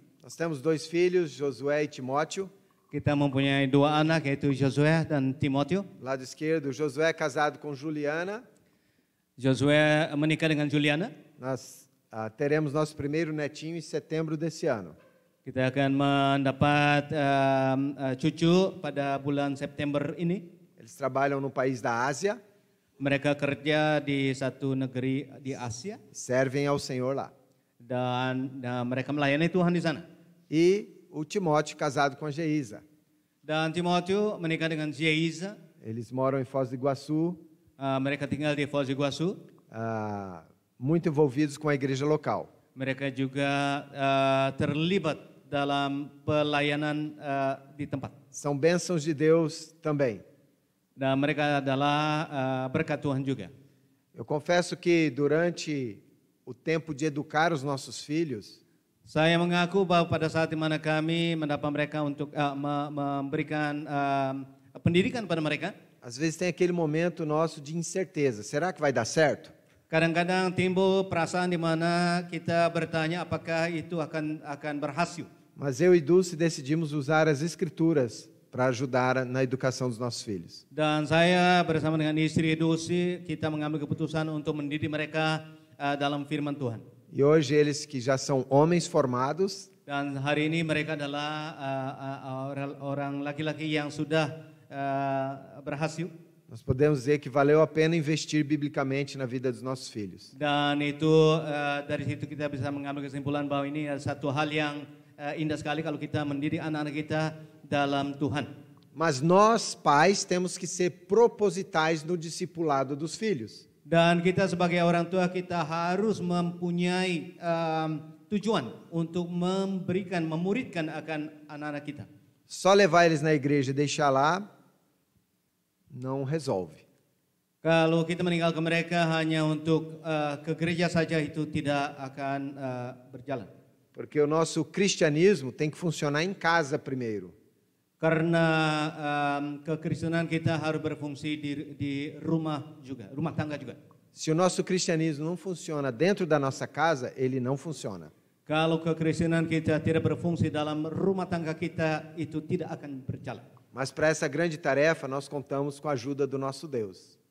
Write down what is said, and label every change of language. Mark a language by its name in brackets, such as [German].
[Portuguese] Nós temos 2 filhos, Josué e Timóteo. [Indonesian] Kita mempunyai 2 anak, yaitu Josué dan Timoteo. [Portuguese] Lado esquerdo, Josué é casado com Juliana. [Indonesian] Josué menikah dengan Juliana. [Portuguese] Nós teremos nosso primeiro netinho em setembro desse ano. [Indonesian] Kita akan mendapat cucu pada bulan September ini. [Portuguese] Eles trabalham no país da Ásia. [Indonesian] Mereka kerja di satu negeri di Asia. [Portuguese] Servem ao Senhor lá. [Indonesian] Dan mereka melayani Tuhan di sana. [Portuguese] E o Timóteo casado com a Geisa. [Indonesian] Dan Timoteo menikah dengan Geisa. [Portuguese] Eles moram em Foz do Iguaçu. [Indonesian] Mereka tinggal di Foz do Iguaçu. [Portuguese] Muito envolvidos com a igreja local. [Indonesian] Mereka juga terlibat dalam pelayanan di tempat. [Portuguese] São bênçãos de Deus também. [Indonesian] Dan mereka adalah berkat Tuhan juga. [Portuguese] Eu confesso que durante o tempo de educar os nossos filhos, [Indonesian] saya mengaku bahwa pada saat di mana kami mendapat mereka untuk memberikan pendidikan pada mereka, [Portuguese] às vezes tem aquele momento nosso de incerteza. Será que vai dar certo? [Indonesian] Kadang-kadang timbul perasaan di mana kita bertanya apakah itu akan berhasil. [Portuguese] Mas eu e Dulce decidimos usar as escrituras para ajudar na educação dos nossos filhos. [Indonesian] Dan saya bersama dengan istri Dulce, kita mengambil keputusan untuk mendidik mereka dalam firman Tuhan. [Portuguese] E hoje eles que já são homens formados, [Indonesian] dan hari ini mereka adalah orang laki-laki yang sudah berhasil. [Portuguese] Nós podemos dizer que valeu a pena investir biblicamente na vida dos nossos filhos. [Indonesian] Dan itu dari situ kita bisa mengambil kesimpulan bahwa ini satu hal yang indah sekali kalau kita mendidik anak-anak kita dalam Tuhan. [Portuguese] Mas nós, pais, temos que ser propositais no discipulado dos filhos. [Indonesian] Dan kita sebagai orang tua kita harus mempunyai tujuan untuk memuridkan akan anak-anak kita. [Portuguese] Só levar eles na igreja e deixar lá não resolve. [Indonesian] Kalau kita meninggalkan mereka hanya untuk ke gereja saja, itu tidak akan berjalan. [Portuguese] Porque o nosso cristianismo tem que funcionar em casa primeiro. [Indonesian] Karena kekristenan kita harus berfungsi di rumah juga, rumah tangga juga. [Portuguese] Se o nosso cristianismo não funciona dentro da nossa casa, ele não funciona. [Indonesian] Kalau kekristenan kita tidak berfungsi dalam rumah tangga kita, itu tidak akan berjalan. [Portuguese] Mas para essa grande tarefa, nós contamos com a ajuda do nosso Deus.